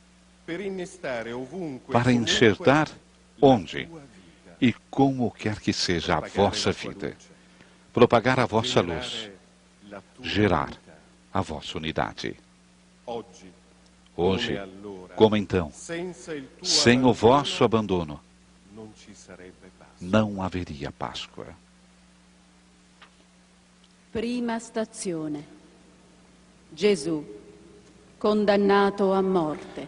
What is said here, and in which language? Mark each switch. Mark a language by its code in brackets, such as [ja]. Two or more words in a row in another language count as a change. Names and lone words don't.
[pt] para enxertar onde e como quer que seja a vossa vida, propagar a vossa luz, gerar a vossa unidade. Hoje, como então, sem o vosso abandono, não haveria Páscoa. [it] Prima stazione. Gesù, condannato a morte.